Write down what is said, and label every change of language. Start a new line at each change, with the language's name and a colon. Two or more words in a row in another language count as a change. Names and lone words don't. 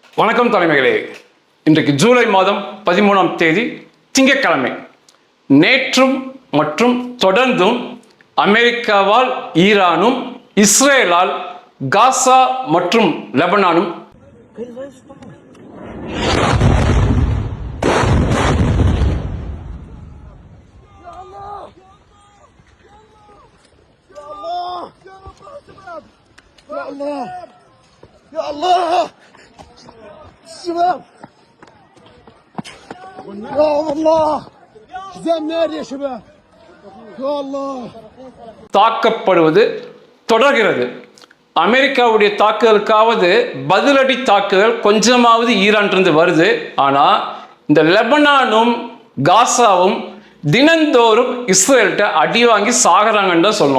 Tamil: வணக்கம் தலைமைகளே. இன்றைக்கு ஜூலை மாதம் 13ஆம் தேதி திங்கட்கிழமை. நேற்றும் மற்றும் தொடர்ந்தும் அமெரிக்காவால் ஈரானும், இஸ்ரேலால் காசா மற்றும் லெபனானும்
Arabic: يا الله الشباب يا الله زي النار يا شباب يا الله
Tamil: தாக்கப்படுவது தொடர்கிறது. அமெரிக்காவுடைய தாக்குதலுக்காவது பதிலடி தாக்குதல் கொஞ்சமாவது ஈரானிலிருந்து வருது. ஆனால் இந்த லெபனானும் காசாவும் தினந்தோறும் இஸ்ரேல்கிட்ட அடி வாங்கி சாகிறாங்கன்னு தான் சொல்லணும்.